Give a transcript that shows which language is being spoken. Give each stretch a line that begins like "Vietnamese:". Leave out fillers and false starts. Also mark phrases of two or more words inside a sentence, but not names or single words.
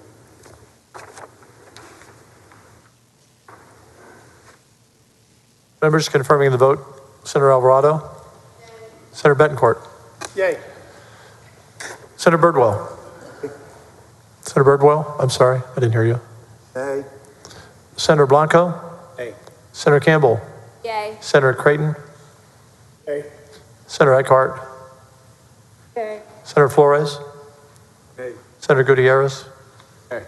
English: Members confirming the vote. Senator Alvarado? Yay. Senator Betancourt? Yay. Senator Birdwell? Senator Birdwell, I'm sorry, I didn't hear you. Nay. Senator Blanco? Yay. Senator Campbell? Yay. Senator Creighton? Yay. Senator Eckhart? Yay. Senator Flores? Yay. Senator Gutierrez? Yay.